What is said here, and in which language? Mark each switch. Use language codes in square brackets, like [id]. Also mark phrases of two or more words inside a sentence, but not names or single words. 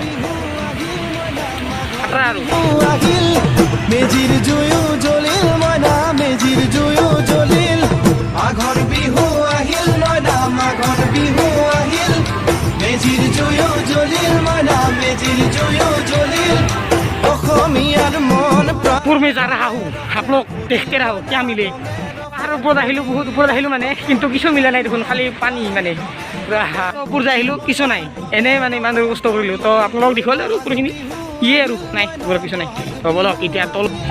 [as] খাতৰা আৰু মেজিৰ জুয়ো জ্বলিল মইনা মেজিৰ জুয়ো জ্বলিল মাঘৰ বিহু আহিল মইনা মাঘৰ বিহু আহিল মেজিৰ জুয়ো জ্বলিল মইনা মেজিৰ জুয়ো জ্বলিল অসমীয়াৰ মন প্ৰাণ [hi] में जा रहा हूँ आप लोग देखते रहो क्या मिले [as] পাহাৰৰ ওপৰত আহিলোঁ বহুত ওপৰত আহিলোঁ মানে কিন্তু কিছু মিলা নাই দেখোন খালি পানী মানে ওপৰত যাই আহিলোঁ কিছু নাই এনেই মানে ইমান কষ্ট কৰিলোঁ তো আপোনালোকক দেখুৱালোঁ আৰু ওপৰখিনি ইয়ে আৰু নাই ওপৰত কিছু নাই তো বলক এতিয়া তল